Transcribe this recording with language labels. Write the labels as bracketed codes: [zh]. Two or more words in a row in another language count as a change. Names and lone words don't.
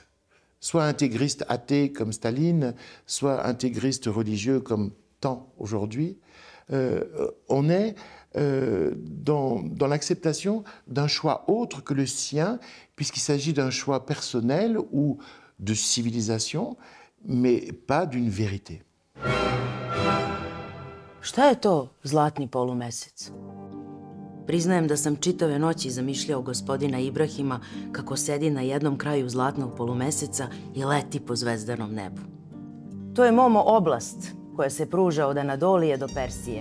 [fr] Soit intégriste athée comme Staline, soit intégriste religieux comme tant aujourd'hui. On est dans l'acceptation d'un choix autre que le sien, puisqu'il s'agit d'un choix personnel ou de civilisation, mais pas d'une vérité. [sr] Šta je to zlatni polumesec? Priznajem da sam čitave noći zamišljao gospodina Ibrahima kako sedi na jednom kraju zlatnog polumeseca i leti po zvezdanom nebu. To je Momo oblast koja se pruža od Anadolije do Persije.